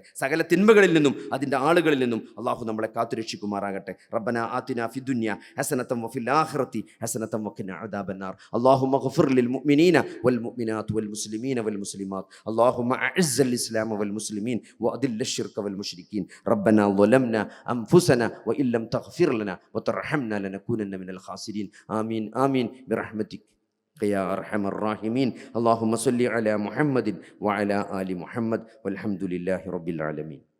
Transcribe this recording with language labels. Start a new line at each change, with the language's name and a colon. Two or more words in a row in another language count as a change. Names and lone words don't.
Malayalam: സകല തിന്മകളിൽ നിന്നും അതിൻ്റെ ആളുകളിൽ നിന്നും അല്ലാഹു നമ്മളെ കാത്തുരക്ഷിക്കുമാറാകട്ടെ.
Arabic: ربنا آتنا في الدنيا حسنة وفي الآخرة حسنة وقنا عذاب النار. اللهم اغفر للمؤمنين والمؤمنات والمسلمين والمسلمات. اللهم أعز الإسلام والمسلمين وأذل الشرك والمشركين. ربنا ظلمنا أنفسنا وإن لم تغفر لنا وترحمنا لنكونن من الخاسرين. آمين آمين برحمتك يا أرحم الراحمين. اللهم صل على محمد وعلى آل محمد والحمد لله رب العالمين.